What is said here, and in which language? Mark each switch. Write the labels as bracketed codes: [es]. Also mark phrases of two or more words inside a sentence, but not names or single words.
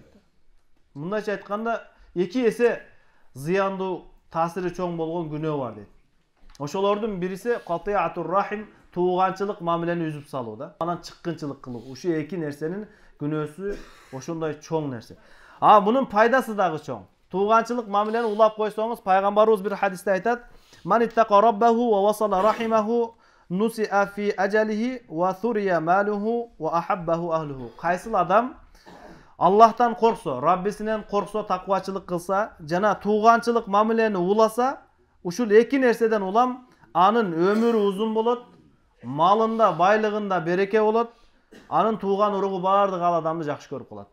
[ky] Мындайча айтканда, эки эсе зыяндуу таасири чоң болгон күнөө бар дейт. Ошолордун бириси [ar] قطيعة الرحم, [ky] тууганчылык мамилени үзүп салуу да. Анан чыккынчылык кылуу. Ушу эки нерсенин күнөөсү ошондой чоң нерсе. Мунун пайдасы дагы чоң. Тууганчылык мамилени улап койсоңуз, пайгамбарыбыз бир хадисте айтат: [ar] "من اتقى ربه ووصل رحمه نسئ في أجله وثري ماله وأحبه أهله." [ky] Кайсыл адам Аллахтан корксо, Раббисинен корксо, таквачылык кылса, жана тууганчылык мамилени уласа, ушул эки нерседен улам анын өмүрү узун болот, малында, байлыгында береке болот, анын тууган уругу баардык ал адамды жакшы көрүп калат.